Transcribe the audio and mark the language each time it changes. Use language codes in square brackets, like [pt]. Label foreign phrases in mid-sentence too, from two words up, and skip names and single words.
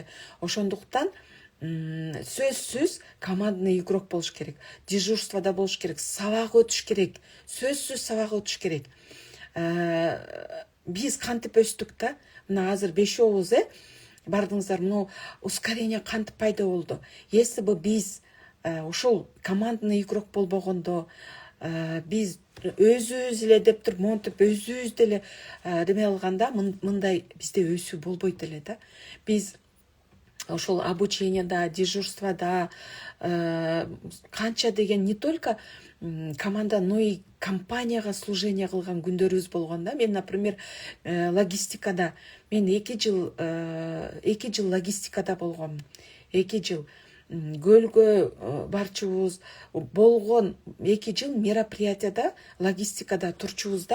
[ky] Ошондуктан сөзсүз [ru] командный игрок [ky] болуш керек, дежурствода болуш керек, сабак өтүш керек, сөзсүз сабак өтүш керек. Биз кантип өстүк да, мына азыр бешөөбүз бардыңыздар, мына ускорение кантип пайда болду. [ru] Если бы [ky] биз ошол [ru] командный игрок [ky] болбогондо, биз өзүбүз эле деп туруп, монтип өзүбүз деле деме алганда, мындай бизде өсүү болбойт эле да. Биз ошол обучениеда, дежурствода канча деген [ru] не только команда, но и компанияга [ky] служение кылган күндөрүбүз болгон да. Мен, например, логистикада, мен 2 жыл логистикада болгом. 2 жыл көлгө барчубуз, болгон 2 жыл мероприятияда логистикада турчубуз да.